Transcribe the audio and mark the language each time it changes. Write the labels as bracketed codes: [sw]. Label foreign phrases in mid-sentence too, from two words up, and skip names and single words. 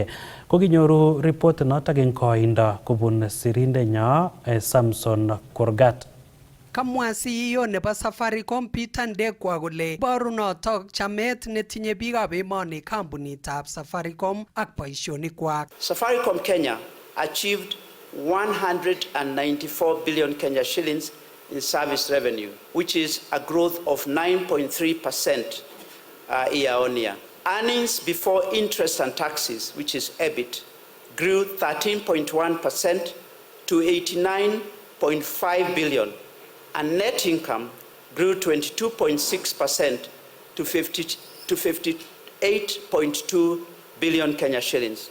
[kln] Kokinyoru report notok eng koindo kobun sirindenyo Samson Kurgat. Kamwa CEO nebo Safaricom Peter Ndegwa kole iboru notok chamet netinye biikab emoni kampunitab Safaricom ak boisionikwak. [en] Safaricom Kenya achieved 194 billion Kenya shillings in service revenue, which is a growth of 9.3% year on year. Earnings before interest and taxes, which is EBIT, grew 13.1% to 89.5 billion, and net income grew 22.6% to 58.2 billion Kenya shillings.